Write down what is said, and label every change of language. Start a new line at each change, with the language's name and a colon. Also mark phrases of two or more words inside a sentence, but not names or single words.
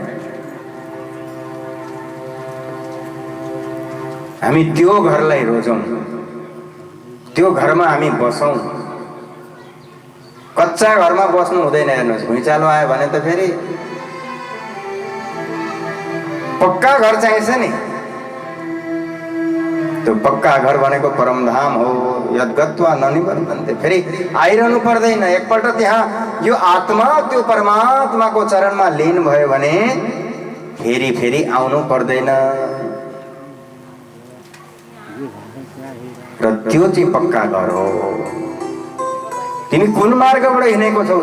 Nepali: हामी त्यो घरलाई रोजौँ, त्यो घरमा हामी बसौँ। कच्चा घरमा बस्नु हुँदैन। हेर्नुहोस्, भुइँचालो आयो भने त फेरि पक्का घर चाहिन्छ नि। त्यो पक्का घर भनेको परमधाम हो।
Sanskrit: यद् गत्वा न निवर्तन्ते।
Nepali: फेरि आइरहनु पर्दैन। एकपल्ट त्यहाँ यो आत्मा त्यो परमात्माको चरणमा लीन भयो भने फेरि फेरि आउनु पर्दैन। र त्यो चाहिँ पक्का घर हो। तिमी कुन मार्गबाट हिँडेको छौ?